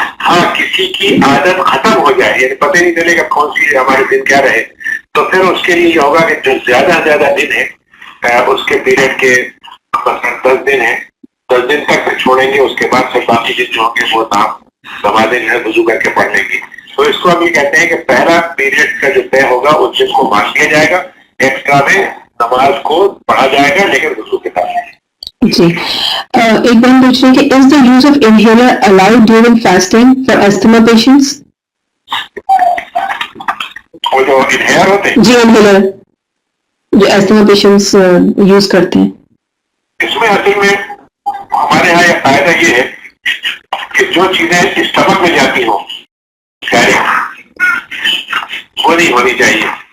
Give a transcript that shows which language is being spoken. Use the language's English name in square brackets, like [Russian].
[Urdu] ہاں کسی کی عادت ختم ہو جائے یعنی پتہ نہیں چلے گا کون سی ہمارے دن کیا رہے تو پھر اس کے لیے یہ ہوگا کہ جو زیادہ سے زیادہ دن ہے اس کے پیریڈ کے 10 دن ہیں 10 دن تک پھر چھوڑیں گے. اس کے بعد پھر باقی دن جو ہوں گے وہ نمازیں جو ہے وضو کر کے پڑھ لیں گے. تو اس کو ہم یہ کہتے ہیں کہ پہلا پیریڈ کا جو طے ہوگا اس دن کو مان لیا جائے گا. ایکسٹرا میں نماز کو پڑھا جائے گا لیکن وضو کے ساتھ. جی. ایک بہن پوچھ رہی ہے کہ [English] is the use of inhaler allowed during fasting for asthma patients? [Urdu] وہ جو انہیلر ہوتے ہیں جی انہیلر جو [English] asthma patients [Urdu] یوز کرتے ہیں. اس میں اصل میں ہمارے یہاں یہ فائدہ یہ ہے کہ جو چیزیں اسٹمک میں جاتی ہوں وہ نہیں ہونی چاہیے.